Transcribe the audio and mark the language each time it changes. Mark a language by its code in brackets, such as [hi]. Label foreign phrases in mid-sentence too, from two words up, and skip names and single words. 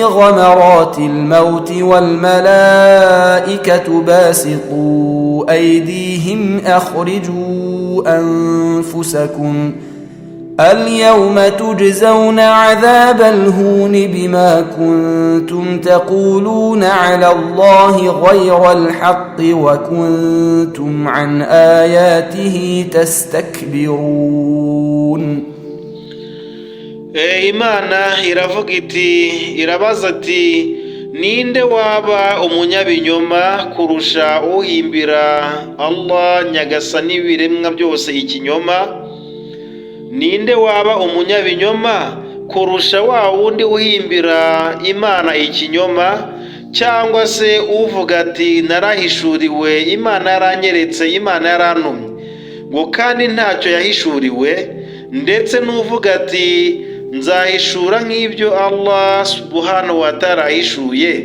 [ar] غمرات الموت والملائكة باسطوا أيديهم أخرجوا أنفسكم اليوم تجزون عذاب الهون بما كنتم تقولون على الله غير الحق وكنتم عن آياته تستكبرون. [rw] Imana iravuga iti, irabaza ati ninde waba umunyabinyoma kurusha uhimbira Allah Nyagasani ibiremwa byose ikinyoma? Ninde waba umunyabinyoma kurusha wa wundi uhimbira Imana ikinyoma, cyangwa se uvuga ati narahishuriwe, Imana yaranyeretse, Imana yarantumye, ngo kandi ntacyo yahishuriwe, ndetse n'uvuga ati nzahishura nk'ibyo Allah [ar] سبحانه وتعالى [rw] ahishuye.